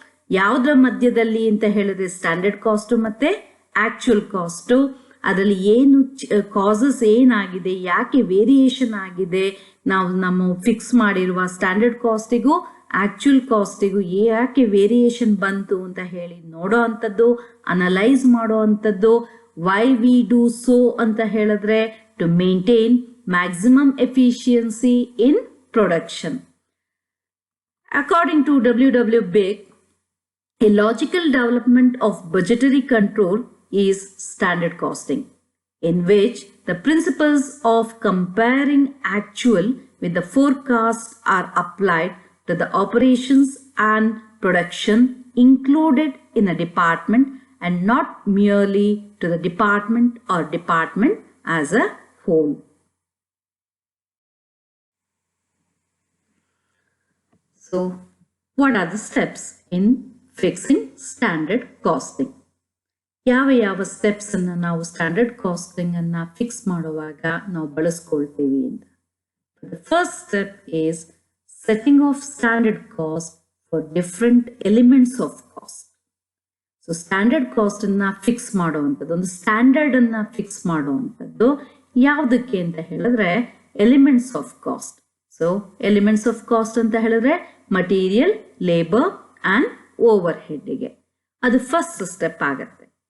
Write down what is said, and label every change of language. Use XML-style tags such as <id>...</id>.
<kn>ಯಾವುದರ ಮಧ್ಯದಲ್ಲಿ ಅಂತ ಹೇಳಿದ್ರೆ ಸ್ಟ್ಯಾಂಡರ್ಡ್ ಕಾಸ್ಟ್ ಮತ್ತೆ ಆಕ್ಚುಯಲ್ ಕಾಸ್ಟ್, ಅದರಲ್ಲಿ ಏನು ಕಾಸಸ್ ಏನಾಗಿದೆ, ಯಾಕೆ ವೇರಿಯೇಷನ್ ಆಗಿದೆ, ನಾವು ನಮ್ಮ ಫಿಕ್ಸ್ ಮಾಡಿರುವ ಸ್ಟ್ಯಾಂಡರ್ಡ್ ಕಾಸ್ಟಿಗೂ ಆಕ್ಚುಯಲ್ ಕಾಸ್ಟಿಗೂ ಯಾಕೆ ವೇರಿಯೇಷನ್ ಬಂತು ಅಂತ ಹೇಳಿ ನೋಡೋ ಅಂಥದ್ದು, ಅನಲೈಸ್ ಮಾಡೋ ಅಂಥದ್ದು.</kn> <en>why we do so</en> <kn>ಅಂತ ಹೇಳಿದ್ರೆ</kn> <en>To maintain maximum efficiency in production. According to W.B.R, a logical development of budgetary control is standard costing, in which the principles of comparing actual with the forecast are applied to the operations and production included in a department and not merely to the department or department as a whole. So, what are the steps in fixing standard costing?</en> <kn>ಯಾವ steps ಅನ್ನ ನಾವು standard casting ಅನ್ನ fix ಮಾಡುವಾಗ ನಾವು ಬಳಸ್ಕೊಳ್ತೀವಿ ಅಂತ.</kn> <en>The first step is setting of standard cost for different elements of cost.</en> <kn>So standard cost ಅನ್ನ fix ಮಾಡುವಂಥದ್ದು, ಒಂದು ಸ್ಟ್ಯಾಂಡರ್ಡ್ ಅನ್ನ ಫಿಕ್ಸ್ ಮಾಡುವಂಥದ್ದು ಯಾವುದಕ್ಕೆ ಅಂತ ಹೇಳಿದ್ರೆ elements of cost. So elements of cost ಅಂತ ಹೇಳಿದ್ರೆ ಮಟೀರಿಯಲ್, ಲೇಬರ್ ಅಂಡ್ ಓವರ್ ಹೆಡ್ಗೆ, ಅದು ಫಸ್ಟ್ ಸ್ಟೆಪ್ ಆಗುತ್ತೆ.</kn>